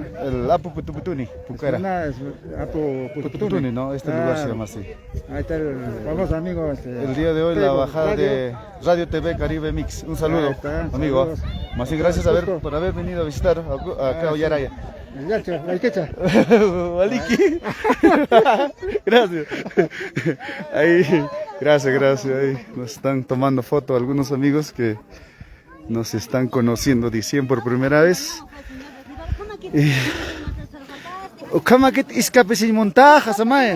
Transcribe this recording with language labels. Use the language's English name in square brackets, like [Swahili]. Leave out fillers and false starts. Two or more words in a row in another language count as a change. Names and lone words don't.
[Spanish] El Apu Putuputuni, Pucara. Apu Putuputuni, ¿no? Este lugar se llama así. Ahí está el famoso amigo. El día de hoy la bajada de Radio TV Caribe Mix. Un saludo, amigo. Saludos. Más bien gracias por haber venido a visitar acá a Oyaraya. La quecha. Waliki. Gracias. Ahí, gracias. Ahí nos están tomando foto algunos amigos que nos están conociendo, dicen por primera vez. ¿Cómo que escape sin montaje, Samaya?